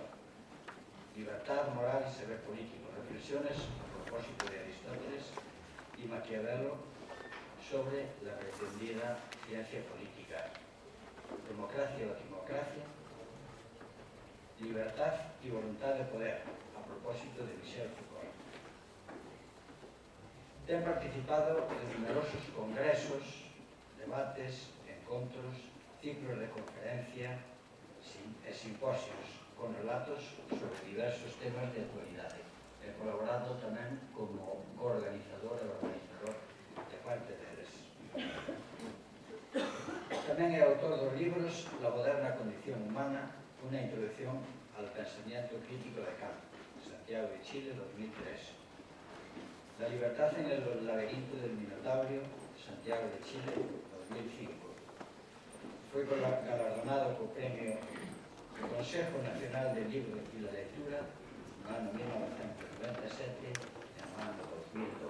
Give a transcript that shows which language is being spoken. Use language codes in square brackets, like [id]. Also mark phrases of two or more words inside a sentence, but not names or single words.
[es] Libertad, moral y saber político, reflexiones a propósito de Aristóteles y Maquiavelo sobre la pretendida ciencia política. Democracia o democracia, libertad y voluntad de poder, a propósito de Michel Foucault. [gl] Ten participado en numerosos congresos, debates, encontros, ciclos de conferencia e simposios con relatos sobre diversos temas de actualidade. He colaborado tamén como coorganizador e organizador de parte deles. Tamén é autor dos libros La moderna condición humana, una introducción al pensamiento crítico de Kant, Santiago de Chile, 2003. La libertad en el laberinto del Minotauro, Santiago de Chile, 2005. [es] Fue galardonado con premio [gl] do Consejo Nacional del Libro y la Lectura no ano 1997 e no ano 2002.